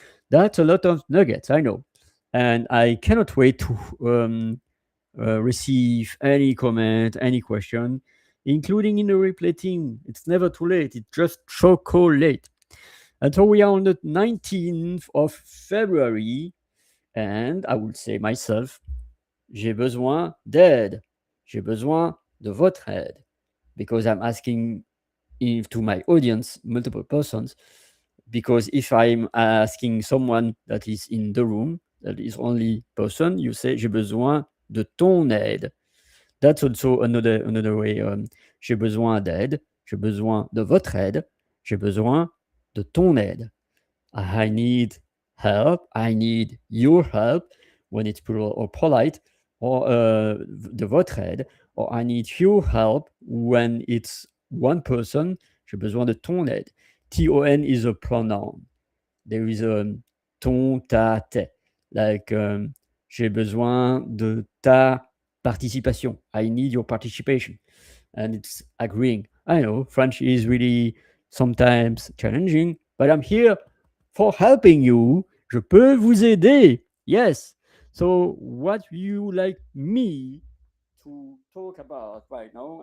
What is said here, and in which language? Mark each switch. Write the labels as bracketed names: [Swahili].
[English] That's a lot of nuggets, I know. And I cannot wait to receive any comment, any question, including in the replay team. It's never too late. It's just chocolate. And so we are on the 19th of February, and I would say myself, [French] j'ai besoin d'aide. J'ai besoin de votre aide. [English] Because I'm asking to my audience, multiple persons, because if I'm asking someone that is in the room, that is only person, you say [French] j'ai besoin de ton aide. [English] That's also another way. [French] J'ai besoin d'aide, j'ai besoin de votre aide, j'ai besoin de ton aide. [English] I need help, I need your help when it's plural or polite, or [French] de votre aide, [English] or I need your help when it's one person. [French] J'ai besoin de ton aide. [English] Ton is a pronoun. There is a ton, ta, te. [French] Like, j'ai besoin de ta participation. [English] I need your participation. And it's agreeing. I know French is really sometimes challenging, but I'm here for helping you. [French] Je peux vous aider. [English] Yes. So, what you like me to talk about right now?